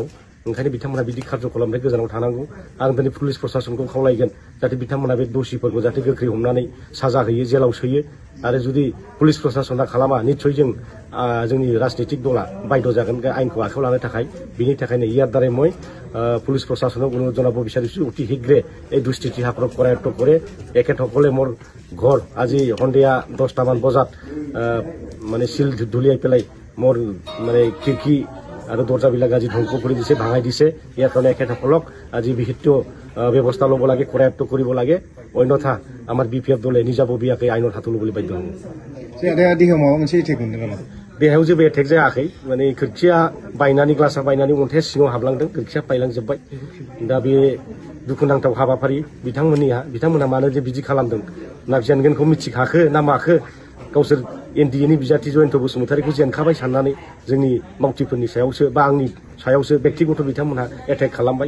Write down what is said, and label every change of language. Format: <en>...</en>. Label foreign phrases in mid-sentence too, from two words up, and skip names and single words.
<brx>ओंखायनो बिथांमोना बिदि खालामनायनिफ्राय गोजानाव थानांगौ। आं दिनै पुलिस प्रशासनखौ खावलायगोन जाहाथे बिथांमोना बे दोषिफोरखौ जाहाथे गोख्रै हमनानै साजा होयो, जेलाव सोयो। आरो जुदि पुलिस प्रशासना खालामा, निस्सय जोंनि राजनीतिक दला बाध्य जागोन आइनखौ आखायाव लानो थाखाय। बिनि थाखायनो</brx> <as>ইয়াৰ দ্বাৰাই মই পুলিচ প্ৰশাসনক অনুৰোধ জনাব বিচাৰিছোঁ, অতি শীঘ্ৰে এই দুষ্কৃতিসকলক কৰায়ত্ব কৰে। এখেতসকলে মোৰ ঘৰ আজি সন্ধিয়া 10টামান বজাত মানে চিল ধুলিয়াই পেলাই মোৰ মানে খিৰিকী আৰু দৰ্জাবিলাক আজি ধ্বংস কৰি দিছে, ভাঙাই দিছে। ইয়াৰ কাৰণে এখেতসকলক আজি বিহিত ব্যৱস্থা ল'ব লাগে, কৰায়ত্ব কৰিব লাগে। অন্যথা আমাৰ বিপিএফ দলে নিজাববীয়াকৈ আইনৰ হাতত ল'বলৈ বাধ্য হ'ব।</as> <brx>देहायाव माबा मोनसे एटेक मोनदों नामा? देहायाव जेबो एटेक जायाखै। माने खोरखिया बायनानै, ग्लासा बायनानै अन्थाइया सिङाव हाबलांदों। खोरखिया बायलांजोब्बाय। दा बे दुखुनांथाव हाबाफारि बिथांमोनहा मानो जे बिदि खालामदों ना जेनगोनखौ मिथिखाखो ना माखो? गावसोर एनडिएनि बिजाथि जयन्त बसुमतारीखौ जेनखाबाय साननानै जोंनि मावथिफोरनि सायावसो बा आंनि सायावसो बेक्तिगत बिथांमोनहा एटेक खालामबाय।</brx>